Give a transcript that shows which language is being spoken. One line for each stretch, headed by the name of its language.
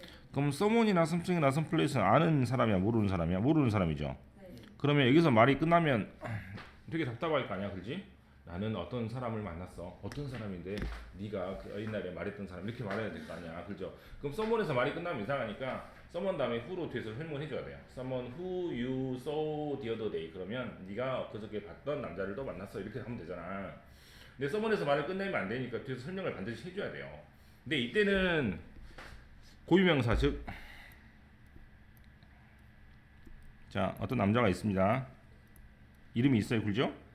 Korean: 그럼 someone이나 something이나 someplace는 아는 사람이야 모르는 사람이야? 모르는 사람이죠. 그러면 여기서 말이 끝나면 되게 답답할 거 아니야, 그렇지? 나는 어떤 사람을 만났어. 어떤 사람인데 네가 그 옛날에 말했던 사람 이렇게 말해야 될 거 아니야, 그렇죠? 그럼 someone에서 말이 끝나면 이상하니까 someone 다음에 who로 뒤에서 설명을 해줘야 돼요.
English: someone who you saw the other day.
Korean: 그러면 네가 그저께 봤던 남자를 또 만났어 이렇게 하면 되잖아. 근데 someone에서 말을 끝내면 안 되니까 뒤에서 설명을 반드시 해줘야 돼요. 근데 이때는 고유명사 즉 자, 어떤 남자가 있습니다. 이름이 있어요, 그죠?